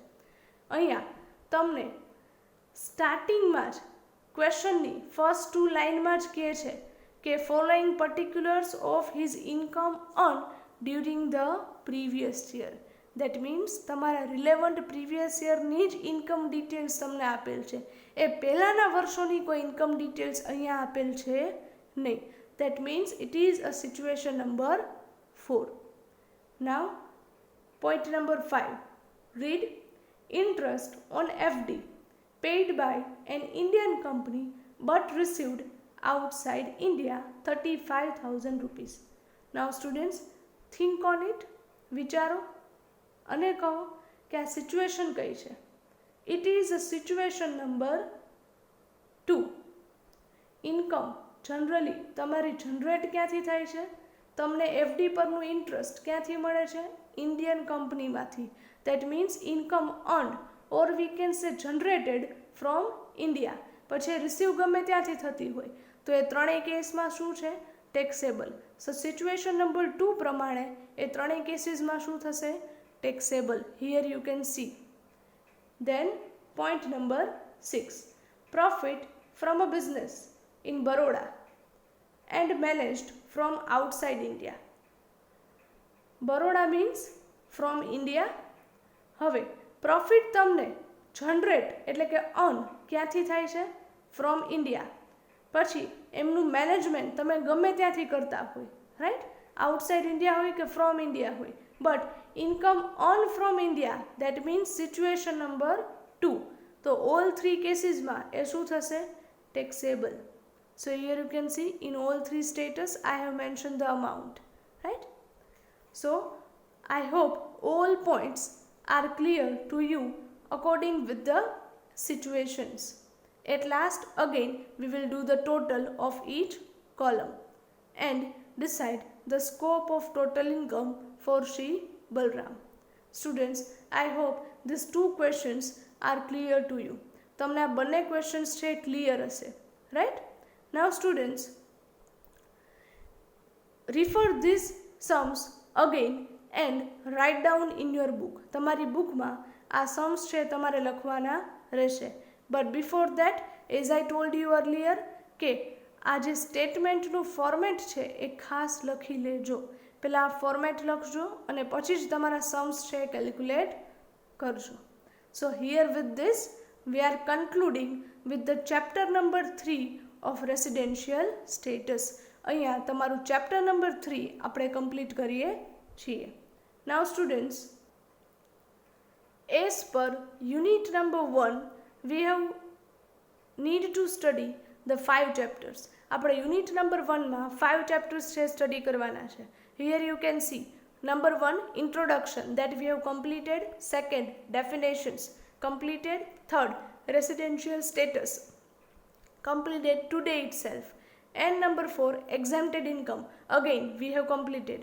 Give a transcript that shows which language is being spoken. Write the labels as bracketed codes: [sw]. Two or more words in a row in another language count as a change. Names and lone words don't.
[gu] અહીંયા તમને સ્ટાર્ટિંગમાં જ ક્વેશ્ચનની [en] first two [gu] લાઇનમાં જ કહે છે કે [en] following particulars of his income earn during the previous year. that means [gu] તમારા [en] relevant previous year ની [gu] જ [en] income details [gu] તમને આપેલ છે. એ પહેલાંના વર્ષોની કોઈ [en] income details [gu] અહીંયા આપેલ છે નહીં. [en] That means it is a situation number 4. Now, point number 5. Read. Interest on FD paid by an Indian company but received outside India 35,000 rupees. Now students, think on it. [gu] વિચારો અને કહો કે આ સિચ્યુએશન કઈ છે? [en] It is a situation number 2. [gu] ઇન્કમ જનરલી તમારી જનરેટ ક્યાંથી થાય છે? તમને એફડી પરનું ઇન્ટરેસ્ટ ક્યાંથી મળે છે? [en] Indian company માંથી. That means income earned or we can say generated from India. [gu] પછી રિસીવ ગમે ત્યાંથી થતી હોય તો એ ત્રણેય કેસમાં શું છે? ટેક્સેબલ. [en] so situation number 2 [gu] પ્રમાણે એ ત્રણેય કેસીસમાં શું થશે? [en] Taxable. Here you can see. Then point number 6. profit from a business in Baroda and managed from outside India. Baroda means from India. [gu] હવે પ્રોફિટ તમને જનરેટ એટલે કે અર્ન ક્યાંથી થાય છે? [en] from India. [gu] પછી એમનું મેનેજમેન્ટ તમે ગમે ત્યાંથી કરતા હોય, રાઈટ? [en] outside India [gu] હોય કે [en] from India હોય, but income earn from India. that means situation number 2. [gu] તો [en] all 3 cases માં [gu] એ શું થશે? ટેક્સેબલ. [en] So here you can see in all 3 status I have mentioned the amount, right? So I hope all points are clear to you according with the situations. At last again we will do the total of each column and decide the scope of total income for Shri Balram. Students, I hope these 2 questions are clear to you. [gu] તમને આ બંને questions છે clear હશે, [en] right? Now students, refer these sums again and write down in your book. [gu] તમારી બુકમાં આ sums છે તમારે લખવાના રહેશે. [en] But before that, as I told you earlier, [gu] કે આ જે સ્ટેટમેન્ટનું ફોર્મેટ છે એ ખાસ લખી લેજો. પહેલાં આ ફોર્મેટ લખજો અને પછી જ તમારા sums છે કેલ્ક્યુલેટ કરજો. [en] So here with this we are concluding with the chapter number 3 of residential status. [gu] અહીંયા તમારું [en] chapter number 3 [gu] આપણે complete કરીએ છીએ. [en] Now students, as per unit number 1 we have need to study the 5 chapters. [gu] આપણે [en] unit number 1 [gu] માં 5 chapters છે study કરવાના છે. [en] Here you can see number 1 introduction that we have completed, second definitions completed, third residential status completed today itself, and number 4 exempted income again we have completed.